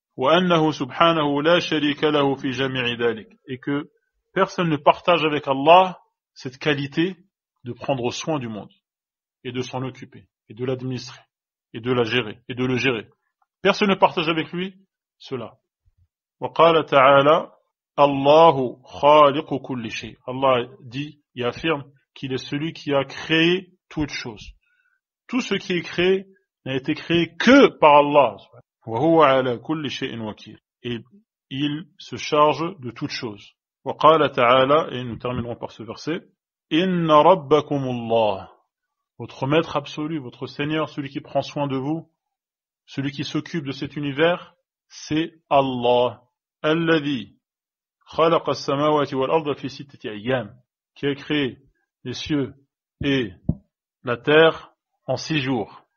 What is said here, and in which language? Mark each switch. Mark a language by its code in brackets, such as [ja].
[ar] وَأَنَّهُ سُبْحَانَهُ لَا شَرِيكَ لَهُ فِي جَمِيعِ ذَلِكَ. [fr] Et que personne ne partage avec Allah cette qualité de prendre soin du monde et de s'en occuper et de l'administrer et de la gérer et de le gérer. Personne ne partage avec lui cela. [ar] وقال تعالى الله خالق كل شيء. [fr] Allah dit et affirme qu'il est celui qui a créé toutes choses. Tout ce qui est créé n'a été créé que par Allah. [ar] وهو على كل شيء وكيل. [fr] Et il se charge de toutes choses. [ar] وقال تعالى, [fr] et nous terminerons par ce verset, [ar] Inna rabbakumullah, [fr] votre maître absolu, votre Seigneur, celui qui prend soin de vous, celui qui s'occupe de cet univers, c'est Allah, [ar] alladhi khalaqa as-samawati wal arda fi sittati ayyam, [fr] qui a créé les cieux et la terre en 6 jours.